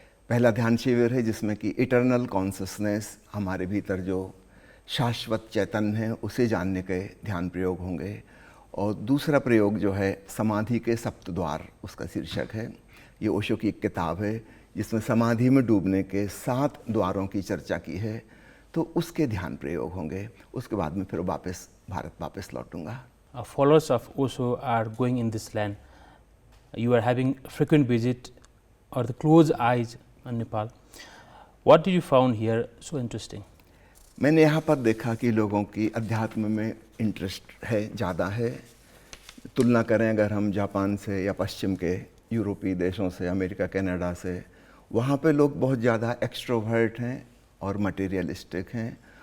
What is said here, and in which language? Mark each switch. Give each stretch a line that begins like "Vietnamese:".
Hindi: पहला ध्यान शिविर है जिसमें कि इटर्नल कॉन्शसनेस, हमारे भीतर जो शाश्वत चैतन्य है उसे जानने के ध्यान प्रयोग होंगे। और दूसरा प्रयोग जो है समाधि के सप्तद्वार, उसका शीर्षक है। ये ओशो की एक किताब है जिसमें समाधि में डूबने के 7 द्वारों की चर्चा की है, तो उसके ध्यान प्रयोग होंगे। उसके बाद में फिर भारत वापस लौटूंगा।
English: Followers of Osho are going in this land. You are having frequent visit or the close eyes on Nepal. What did you found here so interesting?
Hindi: मैंने यहाँ पर देखा कि लोगों की अध्यात्म में इंटरेस्ट है, ज़्यादा है। तुलना करें अगर हम जापान से या पश्चिम के यूरोपीय देशों से, अमेरिका, कनाडा से, वहाँ पे लोग बहुत ज़्यादा एक्सट्रोवर्ट हैं और मटेरियलिस्टिक हैं।